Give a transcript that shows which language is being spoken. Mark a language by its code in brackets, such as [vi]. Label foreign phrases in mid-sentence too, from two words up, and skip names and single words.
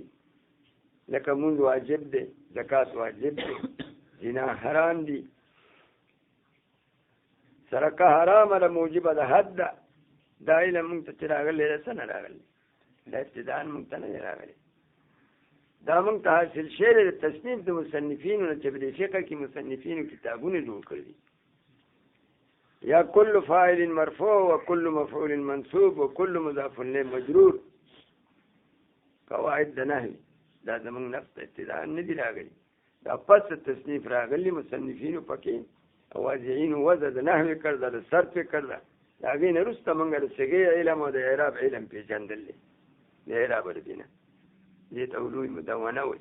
[ps] لکه مونځ واجب دی، زکات واجب دی، زنا حرام دي، سرقه حرامه ده، موجبه د حد ده. دا علم مونږ ته چې راغلی ده څه نه راغلی؟ دا ابتداءً مونږ ته نه دی راغلی، دا مونږ ته حاصل شوی دی د تصنیف د مصنفینو نه چې په دې فقه کې مصنفینو کتابونه جوړ کړي. [ar] یا کل فاعل مرفوع و کل مفعول منصوب و کل مضاف الیه مجرور. [ps] قواعد د نحوی دا زمونږ نفس ته ابتداءً نه دي راغلي، دا پس تصنیف راغلي مصنفینو پکې واضعین وضع د نحوی کړده، د صرف کړده. د هغې نه وروسته مونږ د صیغې علم او د اعراب علم پېژندل دی، د اعراب د نه دې ته علوم مدونه وایي.